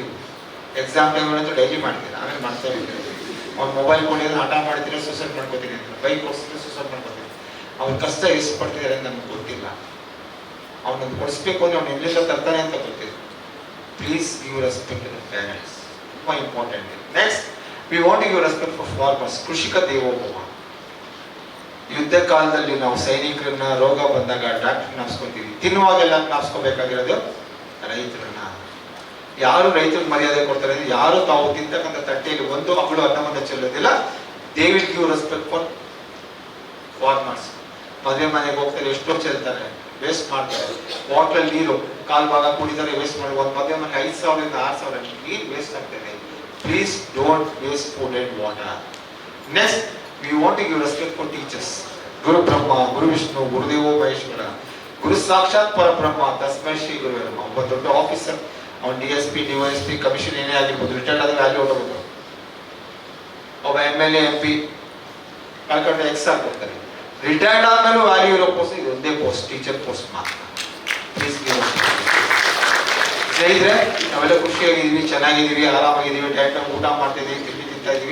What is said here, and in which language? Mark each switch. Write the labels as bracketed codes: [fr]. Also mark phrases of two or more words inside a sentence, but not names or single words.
[en] exam time [kn] ಅಂತೂ ಡೈಲಿ ಮಾಡ್ತೀರಾ, ಆಮೇಲೆ ಮಾಡ್ತಾ ಇರ್ತೀರಿ. ಅವ್ನು ಮೊಬೈಲ್ ಕೊಂಡಿದ್ರೆ ಹಠ ಮಾಡ್ತೀರಾ, ಸೂಸೈಡ್ ಮಾಡ್ಕೋತೀನಿ ಅಂತ, ಬೈಕ್ ಓಡಿಸಿದ್ರೆ ಸೂಸೈಡ್ ಮಾಡ್ಕೋತೀನಿ. ಅವ್ರ ಕಷ್ಟ ಎಷ್ಟು ಪಡ್ತಿದ್ದಾರೆ ಅಂತ ನಮ್ಗೆ ಗೊತ್ತಿಲ್ಲ. ಅವನನ್ನು ಕೊಡಿಸ್ಬೇಕು ಅಂದ್ರೆ ಅವ್ನು ಎಲ್ಲಿಂದ ತರ್ತಾನೆ ಅಂತ ಗೊತ್ತಿಲ್ಲ. [en] please give respect to the parents. ತುಂಬಾ ಇಂಪಾರ್ಟೆಂಟ್. next we want to give respect for farmers. [sa] ಕೃಷಿಕ ದೇವೋಭವ. [kn] ಯುದ್ಧ ಕಾಲದಲ್ಲಿ ನಾವು ಸೈನಿಕರನ್ನ, ರೋಗ ಬಂದಾಗ ಡಾಕ್ಟರ್ ಜ್ಞಾಪಿಸ್ಕೊತೀವಿ. ತಿನ್ನುವಾಗೆಲ್ಲ ಜ್ಞಾಪಿಸ್ಕೋಬೇಕಾಗಿರೋದು ರೈತರನ್ನ. ಯಾರು ರೈತರಿಗೆ ಮರ್ಯಾದೆ ಕೊಡ್ತಾರೆ ಅಂದ್ರೆ ಯಾರು ತಾವು ತಿಂತಕ್ಕಂಥ ತಟ್ಟೆಯಲ್ಲಿ ಒಂದು ಅಗಳು ಅನ್ನವನ್ನು ಚೆಲ್ಲೋದಿಲ್ಲ. [en] they will give respect for farmers. [kn] ಮದುವೆ ಮನೆಗೆ ಹೋಗ್ತಾರೆ, ಎಷ್ಟೋ ಚೆಲ್ತಾರೆ, ವೇಸ್ಟ್ ಮಾಡ್ತಾರೆ. ವಾಟರ್ ನೀರು ಕಾಲ್ ಭಾಗ ಕುಡಿತಾರೆ, ವೇಸ್ಟ್ ಮಾಡಿ. ಒಂದು ಮದುವೆ ಮನೆ 5,000 ಇಂದ 6,000 ನೀರು ವೇಸ್ಟ್ ಆಗ್ತದೆ. [en] please don't waste food and water. next we want to give respect for teachers. [sa] ಗುರು ಬ್ರಹ್ಮ, ಗುರು ವಿಷ್ಣು, ಗುರುದೇವೋ ಮಹೇಶ್ವರ, ಗುರು ಸಾಕ್ಷಾತ್ ಪರಬ್ರಹ್ಮ, ತಸ್ಮೈ ಶ್ರೀ ಗುರುವೇ ನಮಃ. [kn] ಒಬ್ಬ ದೊಡ್ಡ ಆಫೀಸರ್, ಅವ್ನು DSP, DYSP, ಕಮಿಷನ್ ಏನೇ ಆಗಿರ್ಬೋದು, ರಿಟೈರ್ಡ್ ಆದ್ರೆ ವ್ಯಾಲ್ಯೂ ಹೊರಬಹುದು. ಒಬ್ಬ MLA, MP ಕಳ್ಕೊಂಡ್ರೆ ಎಕ್ಸ್ ಆಗ್ಬಿಡ್ತಾರೆ. ರಿಟೈರ್ಡ್ ಆದ್ಮೇಲೂ ವ್ಯಾಲ್ಯೂ ಇರೋ ಪೋಸ್ಟ್ ಇದು ಒಂದೇ ಪೋಸ್ಟ್, [en] teacher post [kn] ಮಾತ್ರ. [en] please give. [kn] ಸ್ನೇಹಿತರೆ, ನಾವೆಲ್ಲ ಖುಷಿಯಾಗಿದ್ದೀವಿ, ಚೆನ್ನಾಗಿದ್ದೀವಿ, ಆರಾಮಾಗಿದ್ದೀವಿ, ಟೈಮ್ ಊಟ ಮಾಡ್ತಿದ್ದೀವಿ, ತಿಂಡಿ ತಿಂತಾ ಇದೀವಿ.